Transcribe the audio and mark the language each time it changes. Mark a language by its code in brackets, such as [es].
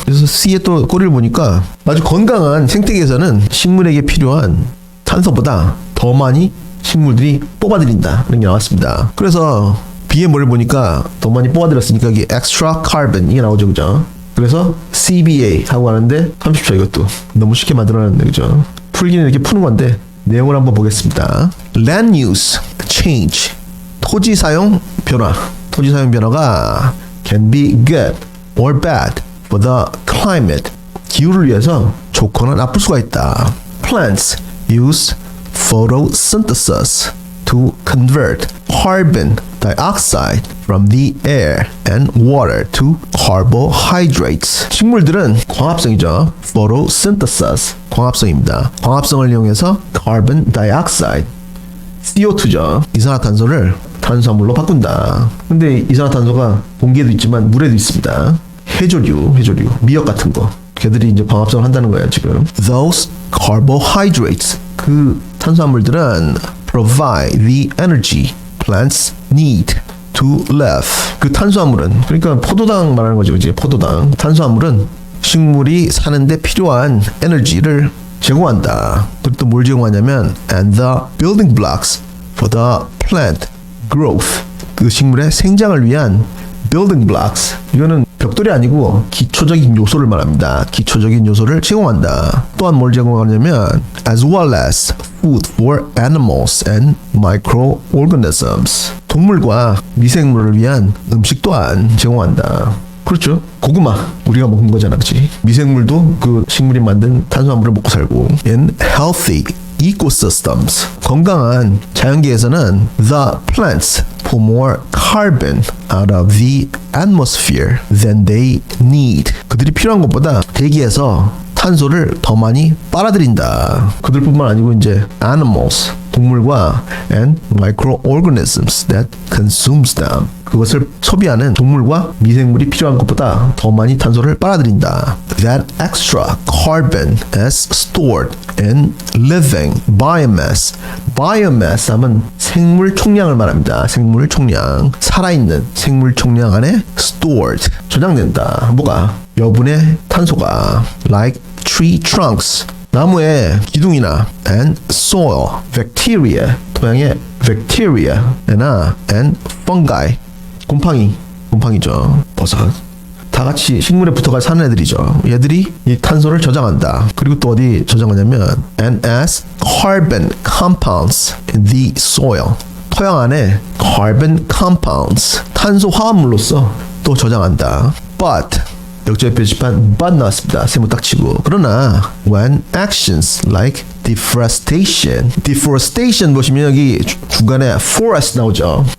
[ko] 그래서 C의 또 꼬리를 보니까 아주 건강한 생태계에서는 식물에게 필요한 탄소보다 더 많이 식물들이 뽑아들인다 이런 게 나왔습니다. 그래서 B의 뭐를 보니까 더 많이 뽑아들였으니까 이게 [en] extra carbon [ko] 이게 나오죠, 그죠? 그래서 CBA 하고 하는데 30초. 이것도 너무 쉽게 만들어놨는데, 그죠? 풀기는 이렇게 푸는 건데 내용을 한번 보겠습니다. [en] Land use change, [ko] 토지 사용 변화가 [en] can be good or bad for the climate, [ko] 기후를 위해서 좋거나 나쁠 수가 있다. [en] Plants use photosynthesis to convert carbon dioxide from the air and water to carbohydrates. [ko] 식물들은 광합성이죠. photosynthesis, 광합성입니다. 광합성을 이용해서 carbon dioxide, CO2죠. 이산화탄소를 탄수화물로 바꾼다. 근데 이산화탄소가 공기에도 있지만 물에도 있습니다. 해조류, 미역 같은 거. 걔들이 이제 광합성을 한다는 거예요, 지금. [en] Those carbohydrates, [ko] 그 탄수화물들은 [en] provide the energy plants need to live. [ko] 그 탄수화물은, 그러니까 포도당 말하는 거죠, 이제 포도당. 탄수화물은 식물이 사는데 필요한 에너지를 제공한다. 그리고 또 뭘 제공하냐면 [en] and the building blocks for the plant growth. [ko] 그 식물의 생장을 위한 building blocks. 이거는 벽돌이 아니고 기초적인 요소를 말합니다. 기초적인 요소를 제공한다. 또한 뭘 제공하냐면 [en] as well as food for animals and microorganisms. [ko] 동물과 미생물을 위한 음식 또한 제공한다. 그렇죠. 고구마 우리가 먹는 거잖아, 그렇지? 미생물도 그 식물이 만든 탄수화물을 먹고 살고. [en] In healthy ecosystems, [ko] 건강한 자연계에서는 [en] the plants pull more carbon out of the atmosphere than they need. [ko] 그들이 필요한 것보다 대기에서 탄소를 더 많이 빨아들인다. 그들뿐만 아니고 이제 [en] animals, [ko] 동물과 [en] and microorganisms that consumes them. [ko] 그것을 소비하는 동물과 미생물이 필요한 것보다 더 많이 탄소를 빨아들인다. [en] That extra carbon is stored in living biomass. [ko] biomass 하면 생물 총량을 말합니다. 생물 총량. 살아있는 생물 총량 안에 stored. 저장된다. 뭐가? 여분의 탄소가 [en] like tree trunks. [ko] 나무의 기둥이나 [en] and soil, [ko] bacteria, 토양의 bacteria나 [en] and fungi, [ko] 곰팡이죠. 버섯. 다 같이 식물에 붙어가 사는 애들이죠. 얘들이 이 탄소를 저장한다. 그리고 또 어디 저장하냐면 [en] and as carbon compounds in the soil. [ko] 토양 안에 carbon compounds, 탄소 화합물로서 또 저장한다. But 역전의 표지판 but 나왔습니다. 세모 딱 치고. 그러나 [en] when actions like deforestation [ko] 보시면 여기 중간에 forest 나오죠.